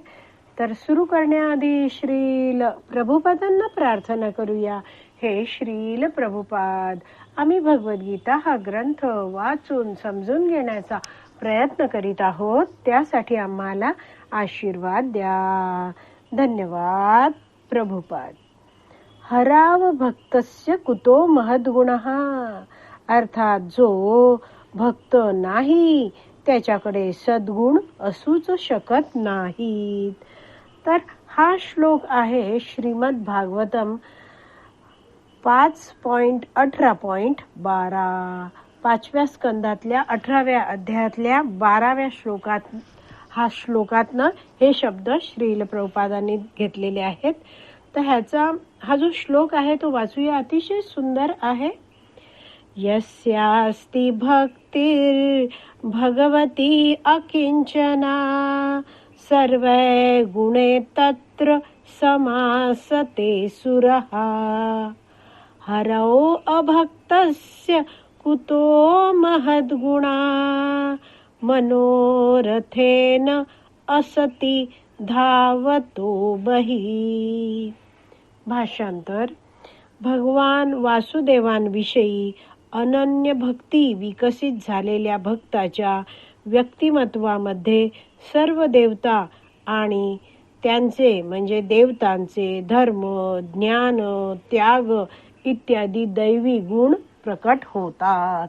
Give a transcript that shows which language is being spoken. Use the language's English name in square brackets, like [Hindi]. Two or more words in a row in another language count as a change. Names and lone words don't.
[Marathi] तर सुरू करण्याआधी श्रील प्रभुपादांना प्रार्थना करूया. हे श्रील प्रभुपाद, आम्ही भगवद्गीता हा ग्रंथ वाचून समजून घेण्याचा प्रयत्न करीत आहोत, त्यासाठी आम्हाला आशीर्वाद द्या. धन्यवाद प्रभुपाद. [Sanskrit] हराव भक्तस्य कुतो महद्गुणः, [Marathi] अर्थात जो भक्त नाही त्याच्याकडे सद्गुण असूच शकत नाहीत. तर हा श्लोक आहे श्रीमद भागवतम 5.18.12, 5व्या स्कंदातल्या 18व्या अध्यायातल्या 12व्या श्लोकात. श्लोकातनं हे शब्द श्रील प्रभुपादांनी घेतलेले आहेत. तर हा जो श्लोक आहे तो वाचूया. अतिशय सुंदर आहे. [Sanskrit] यस्यास्ति भक्तिर् भगवती अकिंचना, सर्वे गुणे तत्र समासते सुरः, हरौ अभक्तस्य कुतो महद्गुणा, मनोरथेन असति धावतो बही. [Marathi] भाषांतर. भगवान वासुदेवांविषयी अनन्य भक्ती विकसित झालेल्या भक्ताच्या व्यक्तिमत्वामध्ये सर्व देवता आणि त्यांचे म्हणजे देवतांचे धर्म, ज्ञान, त्याग इत्यादी दैवी गुण प्रकट होतात.